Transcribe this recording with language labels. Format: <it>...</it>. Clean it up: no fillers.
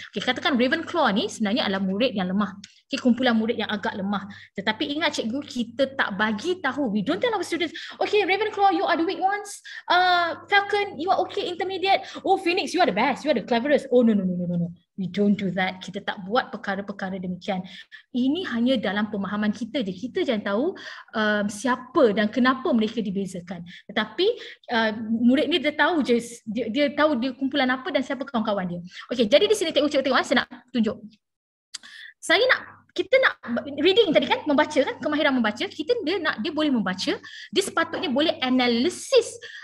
<ms>Okay, katakan Ravenclaw ni sebenarnya adalah murid yang lemah. Okay, kumpulan murid yang agak lemah. Tetapi ingat cikgu, kita tak bagi tahu.</ms> <en>We don't tell our students, okay Ravenclaw you are the weak ones. Falcon you are okay intermediate. Oh Phoenix you are the best, you are the cleverest. Oh no. We don't do that.</en> <ms>Kita tak buat perkara-perkara demikian. Ini hanya dalam pemahaman kita je. Kita jangan tahu siapa dan kenapa mereka dibezakan. Tetapi murid ni dia tahu je, dia tahu dia kumpulan apa dan siapa kawan-kawan dia. Okey, jadi di sini tengok saya nak tunjuk. Kita nak reading tadi kan, membaca kan, kemahiran membaca. Dia boleh membaca, dia sepatutnya boleh analisis</ms>